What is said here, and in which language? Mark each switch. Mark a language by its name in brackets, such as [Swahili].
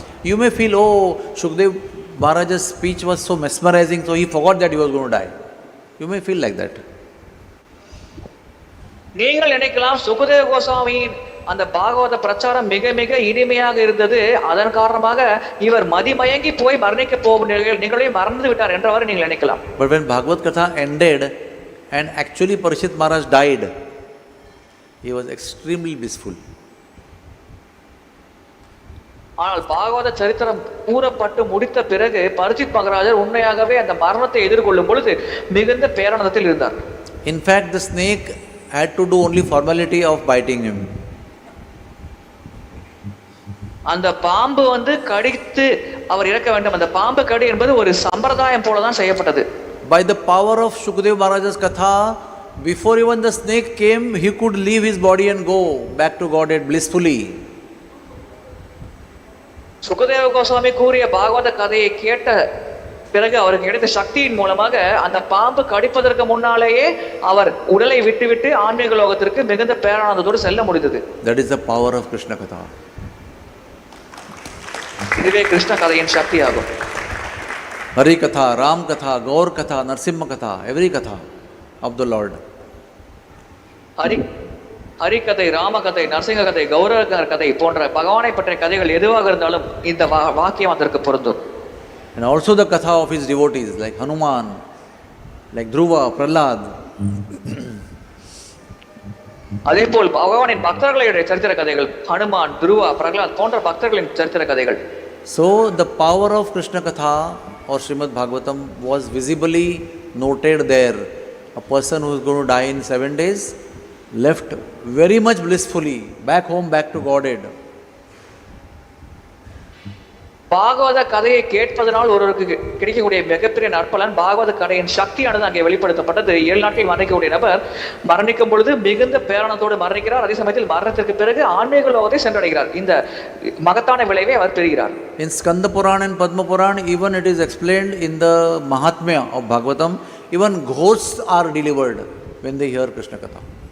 [English] You may feel, oh, Shukdev Maharaj's speech was so mesmerizing, so he forgot that he was going to die. You may feel like that. [Tamil] நீங்கள் நினைக்கலாம், சுகதேவ கோஸ்வாமியின் அந்த பாகவத பிரச்சாரம் மிக மிக இனிமையாக இருந்தது, அதன் காரணமாக இவர் மதிமயங்கி போய் மரணிக்க போகும் நிகழ்வை மறந்து விட்டார் என்றவாறு நீங்கள் நினைக்கலாம். [English] But when Bhagavad Katha ended and actually Parikshit Maharaj died, he was extremely blissful. [Tamil] ஆனால் பாகவத சரித்திரம் கூறப்பட்டு முடித்த பிறகு பரிசித் மகாராஜர் உண்மையாகவே அந்த மரணத்தை எதிர்கொள்ளும் பொழுது மிகுந்த பேரானந்தத்தில் இருந்தார். [English] In fact, the snake had to do only formality of biting him. [Tamil] அந்த பாம்பு கடித்து அவர் இறக்க வேண்டும். அந்த பாம்பு கடி என்பது ஒரு சம்பிரதாயம் போல தான் செய்யப்பட்டது. [English] By the power of Shukdev Maharaj's Katha, before even the snake came, he could leave his body and go back to Godhead blissfully. [Tamil] Sukadeva Goswami கூறிய பாகவத கதையை கேட்ட பிறகு அவருக்கு கிடைத்த சக்தியின் மூலமாக அந்த பாம்பு கடிப்பதற்கு முன்னாலேயே அவர் உடலை விட்டுவிட்டு ஆன்மீக லோகத்திற்கு மிகுந்த பேரானந்தத்தோடு செல்ல முடிந்தது. [English] That is the power of Krishna Katha. [Tamil] இதுவே கிருஷ்ண கதையின் சக்தி ஆகும். [English] Hari Katha, Ram Katha, Gaur Katha, Narsimha Katha, every Katha of the Lord. [Tamil] Hari கதை, ராம கதை, நரசிங்க கதை, கௌரவ கதை போன்ற பகவானை பற்றிய கதைகள் எதுவாக இருந்தாலும் இந்த வாக்கியம் அதற்கு பொருந்தும். [English] And also the Katha of his devotees like Hanuman, like Dhruva, Prahlad. [Tamil] அதே போல் பகவானின் பக்தர்களுடைய சரித்திர கதைகள், ஹனுமான், துருவா, பிரகலாத் போன்ற பக்தர்களின் சரித்திர கதைகள். [English] So the power of Krishna Katha or Srimad Bhagavatam was visibly noted there. A person who is going to die in 7 days left very much blissfully, back home, back to Godhead. [Tamil] பாகவத கதையை கேட்பதனால் ஒருவருக்கு கிடைக்கக்கூடிய மிகப்பெரிய நற்பலன் பாகவத கதையின் சக்தியானது அங்கே வெளிப்படுத்தப்பட்டது. 7 நாட்கள் மரணிக்கக்கூடிய நபர் மரணிக்கும் பொழுது மிகுந்த பேரணத்தோடு மரணிக்கிறார். அதே சமயத்தில் மரணத்திற்கு பிறகு ஆன்மீக லோகத்தை சென்றடைகிறார். இந்த மகத்தான விளைவை அவர் பெறுகிறார். [English] In Skanda Purana and Padma Purana, even it is explained in the Mahatmya of Bhagavatam, even ghosts are delivered when they hear Krishna Katha.